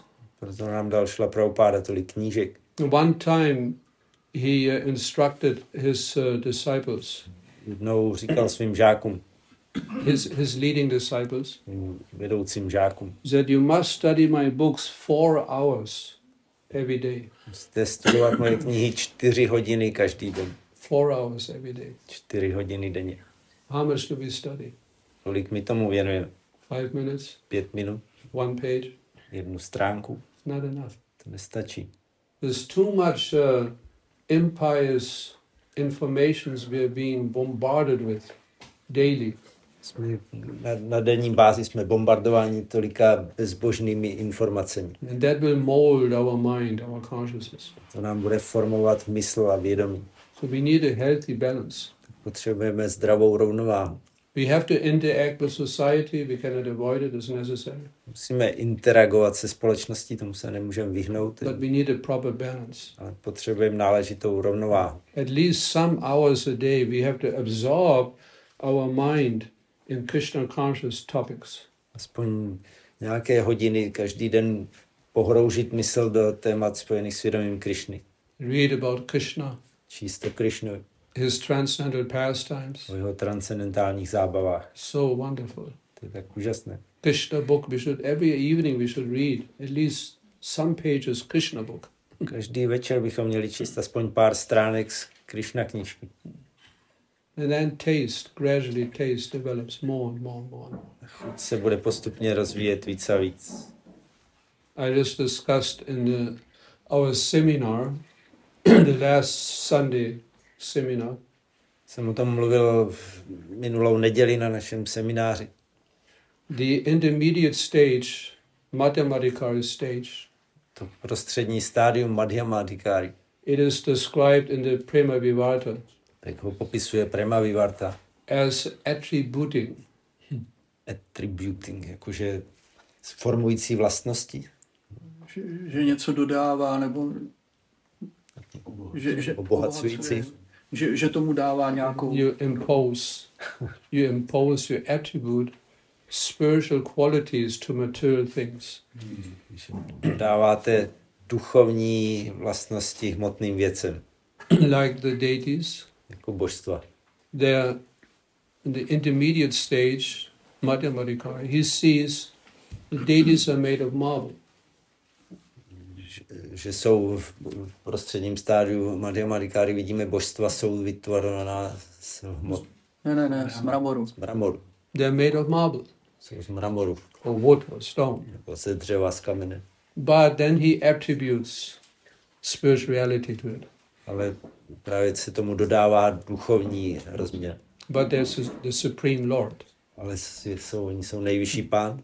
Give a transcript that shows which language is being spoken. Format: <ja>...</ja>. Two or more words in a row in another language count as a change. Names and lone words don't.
<cs>Proto nám dal Srila Prabhupada tolik knížek.</cs> <en>One time he instructed his disciples.</en> <cs>Jednou říkal svým žákům.</cs> <en>His leading disciples.</en> <cs>Vedoucím žákům.</cs> <en>That you must study my books 4 hours every day.</en> <cs>Musíte studovat moje knihy 4 hodiny každý den.</cs> <en>4 hours every day.</en> <cs>4 hodiny denně.</cs> <en>How much do we study?</en> <cs>Kolik my tomu věnujeme?</cs> <en>5 minutes?</en> <cs>5 minut?</cs> <en>1 page?</en> <cs>1 stránku?</cs> <en>Not enough.</en> <cs>To nestačí.</cs> <en>There's too much impious informations we are being bombarded with daily.</en> <cs>Na denní bázi jsme bombardováni tolika bezbožnými informacemi.</cs> <en>And that will mold our mind, our consciousness.</en> <cs>To nám bude formovat mysl a vědomí.</cs> <en>So we need a healthy balance.</en> <cs>Potřebujeme zdravou rovnováhu.</cs> <en>We have to interact with society, we cannot avoid it, it's necessary.</en> <cs>Musíme interagovat se společností, tomu se nemůžeme vyhnout.</cs> <en>But we need a proper balance.</en> <cs>Ale potřebujeme náležitou rovnováhu.</cs> <en>At least some hours a day we have to absorb our mind in Krishna conscious topics.</en> <cs>Aspoň nějaké hodiny každý den pohroužit mysl do témat spojených s vědomím Krišny.</cs> <en>Read about Krishna.</en> <cs>Číst o Krišnu.</cs> <en>His transcendental pastimes.</en> <cs>O jeho transcendentálních zábavách.</cs> <en>So wonderful.</en> <cs>To je tak úžasné.</cs> <en>Krishna book, every evening we should read at least some pages Krishna book.</en> <cs>Každý večer bychom měli číst aspoň pár stránek z Krišna knížky.</cs> <en>And then gradually taste develops more and more and more.</en> <cs>Chuť se bude postupně rozvíjet víc a víc.</cs> <en>I just discussed in our seminar, the last Sunday seminar.</en> <cs>Jsem o tom mluvil v minulou neděli na našem semináři.</cs> <en>The intermediate stage, Madhyamadikari stage.</en> <cs>To prostřední stádium Madhyamadikari.</cs> <en>It is described in the Prema Vivarta.</en> <cs>Tak ho popisuje Prema Vivarta.</cs> <en>As attributing. Attributing,</en> <cs>jakože formující vlastnosti. Že něco dodává, nebo že obohacující. Že tomu dává nějakou...</cs> <en>You impose your attribute spiritual qualities to material things.</en> <cs>Dáváte duchovní vlastnosti hmotným věcem.</cs> <en>Like the deities.</en> <cs>Jako božstva.</cs> <en>They are in the intermediate stage, Madhyamadikari. He sees the deities are made of marble.</en> <cs>Že jsou v prostředním stádiu Madhyamadikari, vidíme božstva, jsou vytvořená z hmot. Ne, z mramoru. Z mramoru.</cs> <en>They are made of marble.</en> <cs>Jsou z mramoru.</cs> <en>Or wood or stone.</en> <cs>Nebo ze dřeva, z kamene.</cs> <en>But then he attributes spirituality to it.</en> <cs>Ale právě se tomu dodává duchovní rozměr.</cs> <en>But there's the Supreme Lord.</en> <cs>Ale oni jsou nejvyšší pán.</cs>